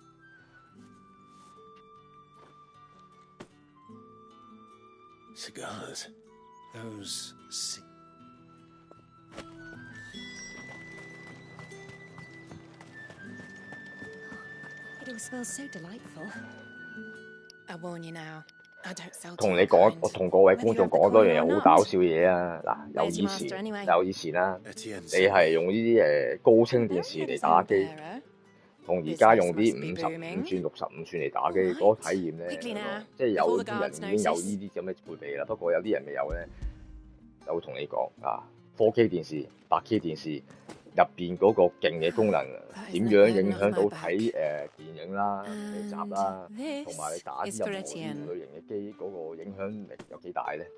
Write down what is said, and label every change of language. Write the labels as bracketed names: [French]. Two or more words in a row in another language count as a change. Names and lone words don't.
[English] Cigars. Those... It all smells so delightful. I warn you now. I don't sell to [Cantonese] 同 [English] your [Cantonese] 你講， [English] kind. [Cantonese] 我同各位 [English] Whether [Cantonese] 觀 [English] you [Cantonese] 眾 [English] have the [Cantonese] 講多 [English] coin [Cantonese] 樣 [English] or [Cantonese] 嘢好 [English] not. [Cantonese] 搞笑嘅嘢啊！嗱， [English] Where's your master anyway? [Cantonese] 有以前啦， Etienne 你係用呢啲高清電視嚟打機，同而家用啲55寸、65寸嚟打機，嗰個體驗咧，即係有啲人已經有呢啲咁嘅配備啦。不過有啲人未有咧，就會同你講啊，4K 電視、8K 電視入邊嗰個勁嘅功能點樣影響到睇電影啦、劇集啦，同埋你打啲任何呢類型嘅機嗰個影響力有幾大咧？